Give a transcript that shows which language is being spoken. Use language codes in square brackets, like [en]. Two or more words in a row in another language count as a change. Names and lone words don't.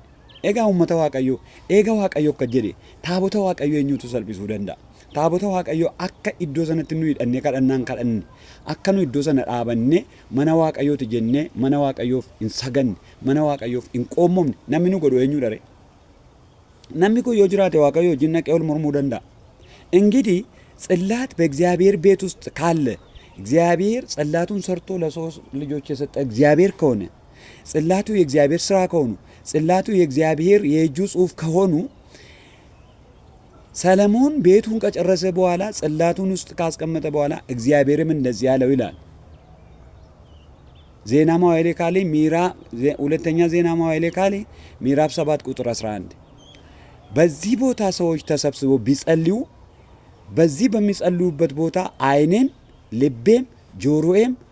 [om] Egaa uummata Waaqayyoo eega Waaqayyoo akka jedhe taabota Waaqayyoo eenyutu salphisuu danda'a? Taabota Waaqayyoo akka iddoo sanatti nu hidhannee kadhannaan kadhanne akka nu iddoo sana dhaabanne mana Waaqayyooti jennee mana Waaqayyoof hin saganne mana Waaqayyoof hin qoommomne namni nu godhu eenyudha ree? Namni kun yoo jiraate Waaqayyoo wajjin naqee ol mormuu danda'a? [am] እንግዲህ ጽላት በእግዚአብሔር ቤት ውስጥ ካለ እግዚአብሔር ጽላቱን ሰርቶ ለሶስት ልጆች የሰጠ እግዚአብሔር ከሆነ ጽላቱ የእግዚአብሔር ስራ ከሆኑ ጽላቱ የእግዚአብሔር የእጁ ጽሑፍ ከሆኑ ሰለሞን ቤቱን ከጨረሰ በኋላ ጽላቱን ውስጥ ካስቀመጠ በኋላ እግዚአብሔርም እንደዚህ ያለው ይላል። ዜና መዋዕል ካልዕ ሁለተኛ ዜና መዋዕል ካልዕ ምዕራፍ 7 ቁጥር 11 በዚህ ቦታ ሰዎች ተሰብስበው ቢጸልዩ በዚህ በሚጸልዩበት ቦታ አይኔም ልቤም ጆሮዬም